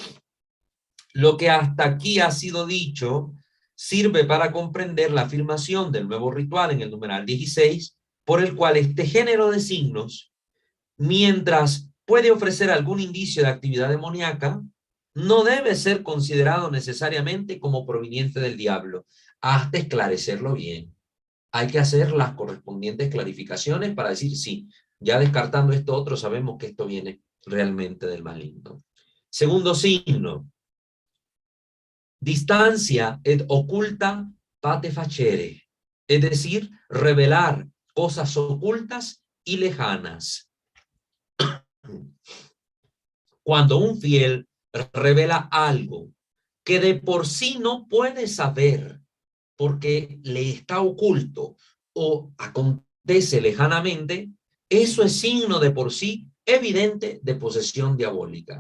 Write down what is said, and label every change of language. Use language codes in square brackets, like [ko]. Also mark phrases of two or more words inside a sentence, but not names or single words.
[es] Lo que hasta aquí ha sido dicho sirve para comprender la afirmación del nuevo ritual en el numeral 16, por el cual este género de signos, mientras puede ofrecer algún indicio de actividad demoníaca, no debe ser considerado necesariamente como proveniente del diablo. Hasta esclarecerlo bien. Hay que hacer las correspondientes clarificaciones para decir sí, ya descartando esto otro, sabemos que esto viene realmente del maligno. [la] Segundo signo: distancia et oculta pate facere, [es] es decir, revelar cosas ocultas y lejanas. Cuando un fiel revela algo que de por sí no puede saber porque le está oculto o acontece lejanamente, eso es signo de por sí evidente de posesión diabólica.